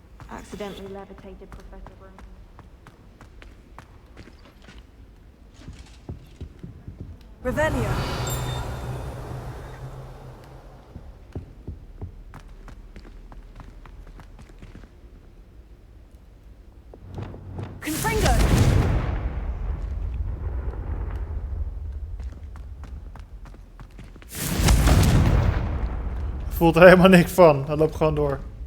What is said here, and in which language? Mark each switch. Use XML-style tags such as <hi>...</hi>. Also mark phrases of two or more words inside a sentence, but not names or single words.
<en>Accidentally levitated Professor Room. Revelio. Confringo.</en> <nl>Voelt er helemaal niks van. Hij loopt gewoon door.</nl>